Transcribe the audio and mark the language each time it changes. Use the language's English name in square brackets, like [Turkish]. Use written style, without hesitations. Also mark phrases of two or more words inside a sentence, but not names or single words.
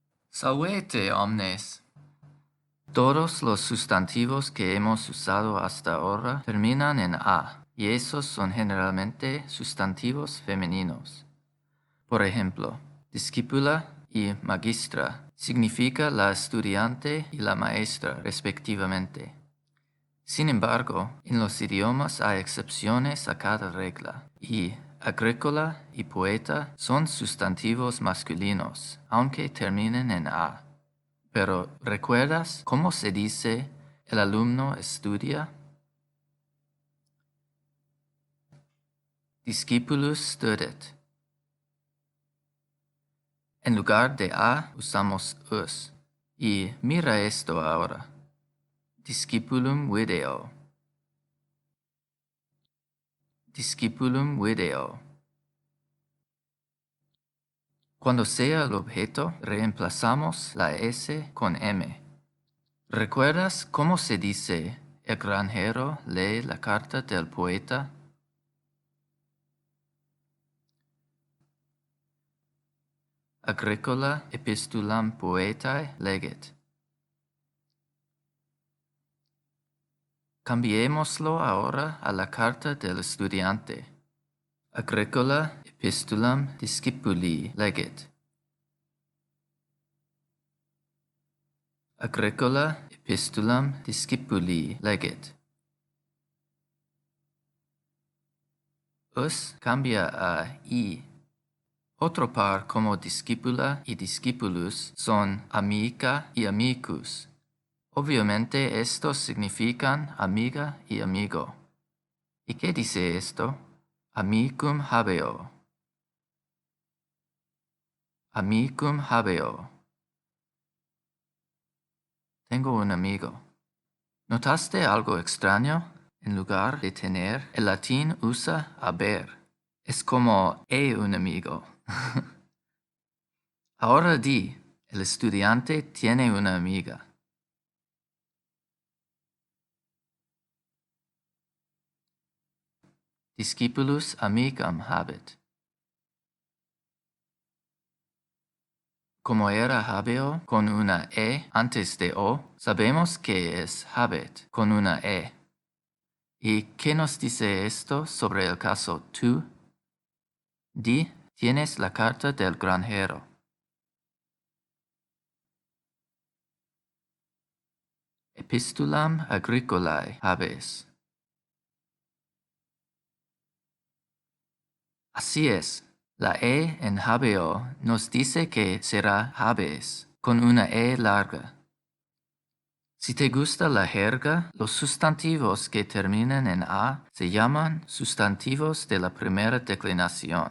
[Latin] Salvete, omnes. [Spanish] Todos los sustantivos que hemos usado hasta ahora terminan en a, y esos son generalmente sustantivos femeninos. Por ejemplo, discípula y magistra significa la estudiante y la maestra, respectivamente. Sin embargo, en los idiomas hay excepciones a cada regla, y agrícola y poeta son sustantivos masculinos, aunque terminen en a. Pero, ¿recuerdas cómo se dice el alumno estudia? [Latin] Discipulus studet. [Spanish] En lugar de a usamos us. Y mira esto ahora. [Latin] Discipulum video. Discipulum video. [Spanish] Cuando sea el objeto, reemplazamos la S con M. ¿Recuerdas cómo se dice el granjero lee la carta del poeta? [Latin] Agricola epistulam poetae legit. [Spanish] Cambiémoslo ahora a la carta del estudiante. [Latin] Agricola epistulam discipuli legit. Agricola epistulam discipuli legit. [Spanish] Us cambia a I. Otro par como discípula y discípulus son amica y amicus. Obviamente estos significan amiga y amigo. ¿Y qué dice esto? [Latin] Amicum habeo. Amicum habeo. [Spanish] Tengo un amigo. ¿Notaste algo extraño? En lugar de tener, el latín usa haber. Es como he un amigo. Ahora di, el estudiante tiene una amiga. [Latin] Discipulus amicam habet. [Spanish] Como era habeo con una e antes de o, sabemos que es habet con una e. ¿Y qué nos dice esto sobre el caso tú? Di, tienes la carta del granjero. [Latin] Epistulam agricolae habes. [Spanish] Así es, la e en habeo nos dice que será habes, con una e larga. Si te gusta la jerga, los sustantivos que terminan en a se llaman sustantivos de la primera declinación.